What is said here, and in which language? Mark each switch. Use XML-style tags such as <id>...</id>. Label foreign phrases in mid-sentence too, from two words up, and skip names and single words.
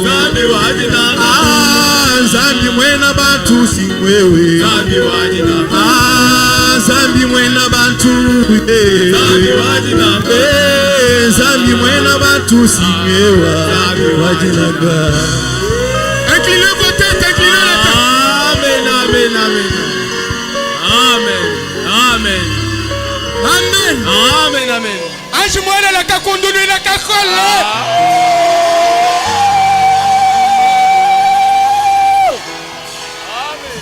<lua>Zambi wajinange. Ah zambi mwena bantu si wewe. Zambi wajinange. Ah zambi mwena bantu. Zambi wajinange. Zambi mwena bantu si wewe. Zambi wajinange.</lua> <fr>Inclinez vos têtes, inclinez la tête.</fr> <lua>Amen, amen, amen. Amen, amen. Amen. Amen, amen. Ange mwana la kakundulu la kakole. Amen.</lua>